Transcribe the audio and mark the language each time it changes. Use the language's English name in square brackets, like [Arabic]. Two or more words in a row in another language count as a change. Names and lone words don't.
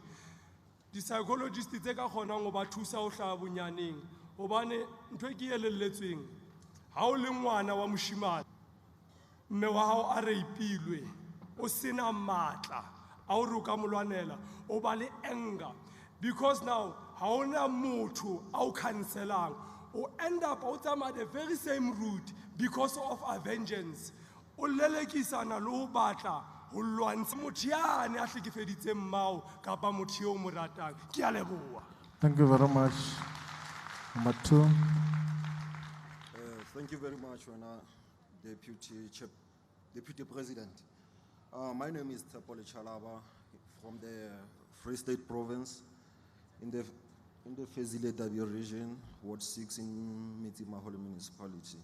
[Southern Sotho] Di-psychologists tse ka kgonang ho ba thusa ho hlaha bonyaneng. Hobane ntho e ke elelletsweng, ha o le ngwana wa moshimane, mme wa hao a reipilwe, o sena matla a hore o ka mo lwanela, o ba le anger. [English] Because now, [Southern Sotho] ha ona motho a o cancelang, o [English] end up [Southern Sotho] o tsamaya [English] the very same route because of a vengeance. [Southern Sotho] O lelekisana le ho batla ho lwantsha motho yane a hlekefeditseng mmao kapa motho eo mo ratang. Ke a leboha. [English] Thank you very much. Number 2. Thank you very much, Deputy President. My name is Tsepole Chalaba from the Free State Province in the Fezile Dabi region, Ward 6 in Metsimaholo Municipality.